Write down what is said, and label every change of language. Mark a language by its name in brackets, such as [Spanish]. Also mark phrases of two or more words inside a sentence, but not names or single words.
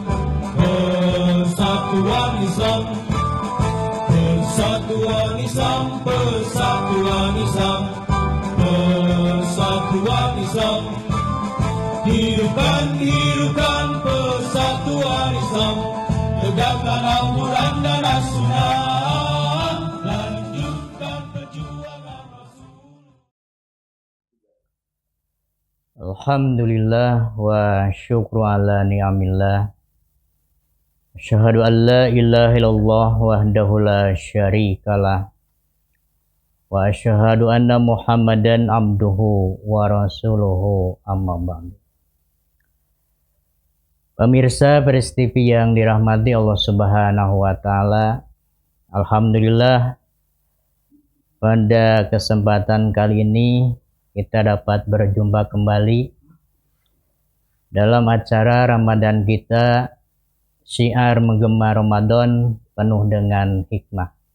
[Indonesian] persatuan Islam, persatuan Islam, persatuan Islam, persatuan Islam. Hidupkan, hidupkan persatuan Islam, tegakkan Al-Quran dan As-Sunnah, lanjutkan perjuangan Rasul. [Arabic] الحمد لله والشكر على نعم الله. أشهد أن لا إله إلا الله وحده لا شريك له. وأشهد أن محمدا عبده ورسوله أما بعد. [Indonesian] Pemirsa Peris TV yang dirahmati Allah [Arabic] سبحانه وتعالى, [Indonesian] alhamdulillah pada kesempatan kali ini kita dapat berjumpa kembali dalam acara Ramadan kita, syiar menggema Ramadan penuh dengan hikmah.